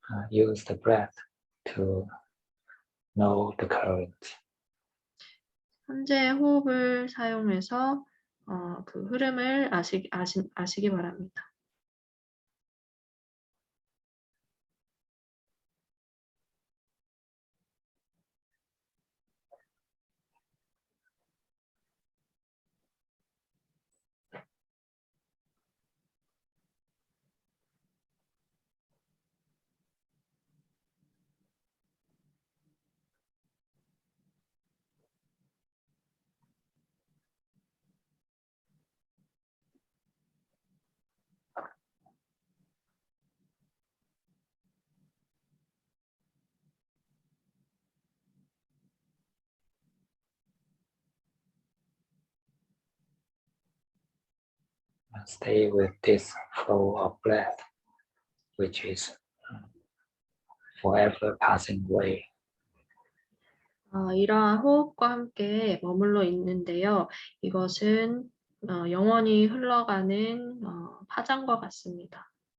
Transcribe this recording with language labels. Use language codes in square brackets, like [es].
[en] Use the breath to know the current. [ko] 현재의 호흡을 사용해서 그 흐름을 아시기 바랍니다. [en] stay with this flow of breath, which is forever passing away. [ko] 이러한 호흡과 함께 머물러 있는데요. 이것은 영원히 흘러가는 파장과 같습니다.